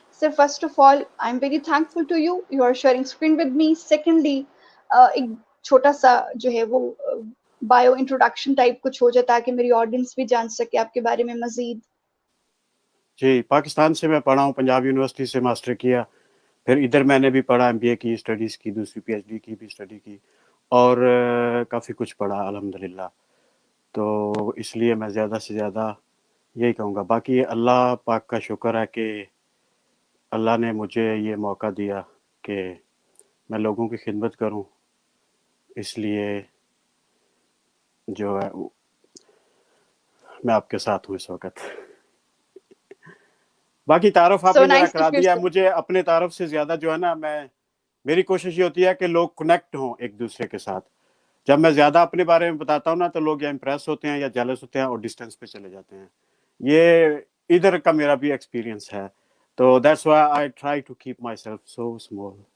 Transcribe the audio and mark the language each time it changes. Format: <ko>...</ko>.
<en>Sir, first of all, I'm very thankful to you. You are sharing screen with me. Secondly,</en> <hi>एक छोटा सा जो है वो बायो इंट्रोडक्शन टाइप कुछ हो जाए ताकि मेरी ऑडियंस भी जान सके आपके बारे में मजीद. जी, पाकिस्तान से मैं पढ़ा हूँ, पंजाब यूनिवर्सिटी से मास्टर किया, फिर इधर मैंने भी पढ़ा, एमबीए की स्टडीज़ की, दूसरी पीएचडी की भी स्टडी की, और काफ़ी कुछ पढ़ा अल्हम्दुलिल्लाह. तो इसलिए मैं ज़्यादा से ज़्यादा यही कहूँगा. बाकी अल्लाह पाक का शुक्र है कि अल्लाह ने मुझे ये मौका दिया कि मैं लोगों की खिदमत करूं, इसलिए जो है मैं आपके साथ हूं इस वक्त. बाकी तारुफ आपने जरा करा दिया. मुझे अपने तारुफ से ज़्यादा जो है ना, मेरी कोशिश ये होती है कि लोग कनेक्ट हों एक दूसरे के साथ. जब मैं ज़्यादा अपने बारे में बताता हूँ ना, तो लोग या इम्प्रेस होते हैं या जेलस होते हैं और डिस्टेंस पे चले जाते हैं. ये इधर का मेरा भी एक्सपीरियंस है.</hi> <en>तो that's why I try to keep myself so small.</en>